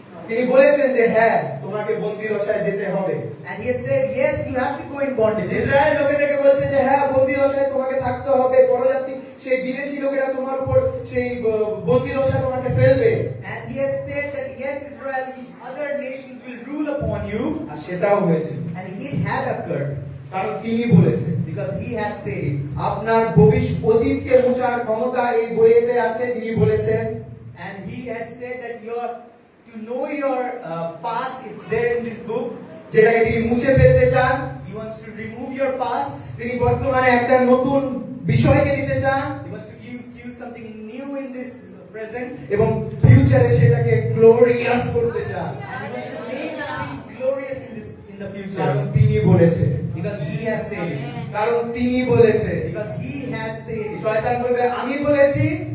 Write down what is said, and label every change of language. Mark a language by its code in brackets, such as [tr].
[bn] তিনি বলেছেন যে হ্যাঁ তোমাকে বন্দী দশায় যেতে হবে। [en] And he has said, yes, you have to go in bondage. [bn] Israel লোকেদেরকে বলছে যে হ্যাঁ বন্দী দশায় তোমাকে থাকতে হবে, পরজাতি সেই বিদেশি লোকেরা তোমার উপর সেই বন্দী দশায় তোমাকে ফেলবে। [en] And he has said that, yes, Israel, other nations will rule upon you. [bn] আর সেটাও হয়েছে, [en] And it had occurred [bn] কারণ তিনি বলেছেন। [en] because he had said it. [bn] আপনার অতীতকে মুছার ক্ষমতা এই বইয়েতে আছে, তিনি বলেছেন। [en] And he has said that to know your past, it's there in this book. [bn] যেটাকে তিনি মুছে ফেলতে চান। [en] He wants to remove your past. [bn] তিনি বর্তমানে একটা নতুন বিষয়কে দিতে চান [en] He wants to give you something new in this present. [bn] এবং ফিউচারে সেটাকে গ্লোরিয়াস করতে চান, [en] And he wants to make things glorious in the [bn] কারণ [en] future. [bn] তিনি বলেছে, [en] Because he has said it. [bn] কারণ তিনি বলেছে। [en] Because he has said it. [bn] শয়তান বলবে আমি বলেছি,